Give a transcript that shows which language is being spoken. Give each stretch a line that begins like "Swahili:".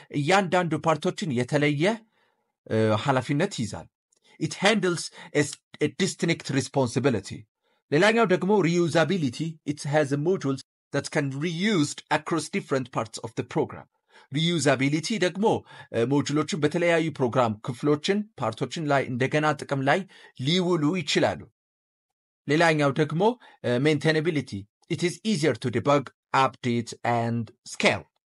Amharic: እያንዳንዱ ፓርቶችን የተለየ ኃላፊነት ይዛል።
English: it handles a distinct responsibility.
Amharic: ሌላኛው ደግሞ reusability.
English: it has modules that can be reused across different parts of the program.
Amharic: reusability ደግሞ ሞጁሎችን በተለያዩ ፕሮግራም ክፍሎችን ፓርቶችን ላይ እንደገና ጥቅም ላይ ሊውሉ ይችላሉ። ሌላኛው ደግሞ maintainability.
English: it is easier to debug, update and scale.